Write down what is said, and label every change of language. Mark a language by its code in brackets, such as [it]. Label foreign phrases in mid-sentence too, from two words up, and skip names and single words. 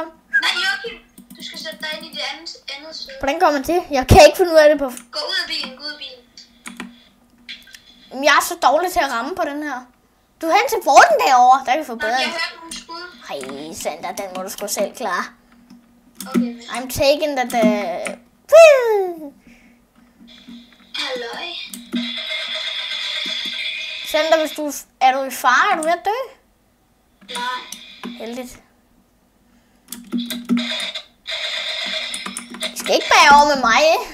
[da] Nej, Joachim, du skal sætte dig ind i det andet side. Hvordan går man til? Jeg kan ikke finde ud af det på... Gå ud af bilen, gå ud af bilen. Jeg er så dårlig til at ramme på den her. Du er hen til vaulten derovre, der kan vi få bedre. Jeg hørte nogle skud. Ej, Sander, den må du sgu selv klare. Okay. [en] I'm taking that... [da] Halløj. Sander, hvis du... Er du i fare? Er du ved at dø? Nej. Heldigt. I skal ikke bage over med mig, eh?